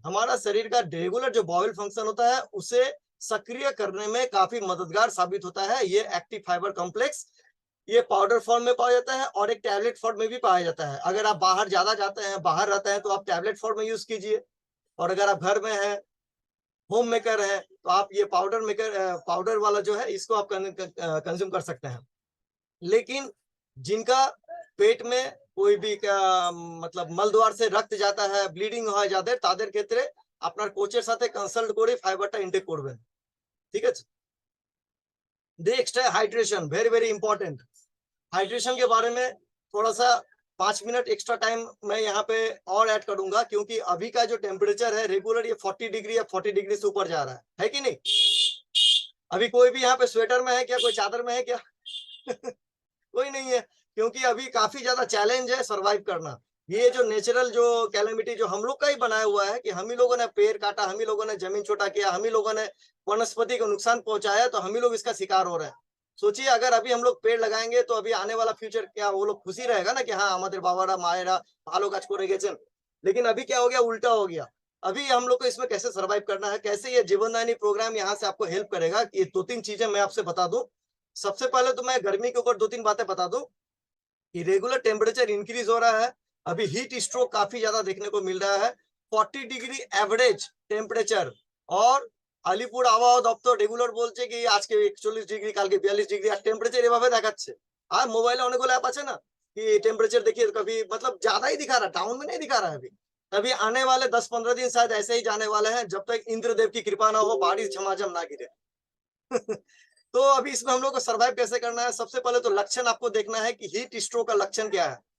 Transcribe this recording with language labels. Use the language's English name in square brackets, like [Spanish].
[Hindi] हमारा शरीर का रेगुलर जो बॉयल फंक्शन होता है उसे सक्रिय करने में काफी मददगार साबित होता है ये एक्टिव फाइबर कॉम्प्लेक्स। ये पाउडर फॉर्म में पाया जाता है और एक टैबलेट फॉर्म में भी पाया जाता है। अगर आप बाहर ज्यादा जाते हैं, बाहर रहते हैं, तो आप टैबलेट फॉर्म में यूज कीजिए, और अगर आप घर में हैं, होम मेकर है, तो आप ये पाउडर मेकर पाउडर वाला जो है इसको आप कंज्यूम कर सकते हैं। लेकिन जिनका पेट में कोई भी मतलब मलद्वार से रक्त जाता है, ब्लिडिंग [Bangla] হয় যাদের, তাদের ক্ষেত্রে আপনার কোচের সাথে কনসাল্ট করে ফাইবারটা ইনটেক করবেন, ঠিক আছে। [Hindi] नेक्स्ट है hydration, very very important. Hydration के बारे में थोड़ा सा 5 मिनट एक्स्ट्रा टाइम मैं यहाँ पे और ऐड करूंगा, क्योंकि अभी का जो टेम्परेचर है रेगुलर ये 40 डिग्री या 40 डिग्री से ऊपर जा रहा है कि नहीं। अभी कोई भी यहाँ पे स्वेटर में है क्या, कोई चादर में है क्या? कोई नहीं है, क्योंकि अभी काफी ज्यादा चैलेंज है सरवाइव करना। ये जो नेचुरल जो कैलेमिटी जो हम लोग का ही बनाया हुआ है कि हम ही लोगों ने पेड़ काटा, हम ही लोगों ने जमीन छोटा किया, हम ही लोगों ने वनस्पति को नुकसान पहुंचाया, तो हम ही लोग इसका शिकार हो रहे हैं। सोचिए अगर अभी हम लोग पेड़ लगाएंगे तो अभी आने वाला फ्यूचर क्या वो लोग खुशी रहेगा ना कि हाँ [Bangla] हमारे बाबारा मायरा भालो गाछ करे गेছেন। [Hindi] लेकिन अभी क्या हो गया, उल्टा हो गया। अभी हम लोग को इसमें कैसे सर्वाइव करना है, कैसे ये जीवनदायिनी प्रोग्राम यहाँ से आपको हेल्प करेगा, ये 2-3 चीजें मैं आपसे बता दूं। सबसे पहले तो मैं गर्मी के ऊपर 2-3 बातें बता दूं कि रेगुलर टेम्परेचर इंक्रीज हो रहा है, अभी हीट स्ट्रोक काफी ज्यादा देखने को मिल रहा है। [Bangla] 40 ডিগ্রি एवरेज टेम्परेचर, और আলিপুর আবহাওয়া দপ্তর রেগুলার বলছে কি আজকে 41 ডিগ্রি, কালকে 42 ডিগ্রি, আর টেম্পারেচার এভাবে দেখাচ্ছে। আর মোবাইলে অনেকগুলো অ্যাপ আছে না [Hindi] कि टेम्परेचर देखिए, कभी मतलब ज्यादा ही दिखा रहा है, डाउन में नहीं दिखा रहा है। अभी आने वाले 10-15 दिन शायद ऐसे ही जाने वाले हैं, जब तक इंद्रदेव की कृपा ना हो, बारिश झमाझम ना गिरे। तो अभी इसमें हम लोग को सर्वाइव कैसे करना है, सबसे पहले तो लक्षण आपको देखना है कि हीट स्ट्रोक का लक्षण क्या है।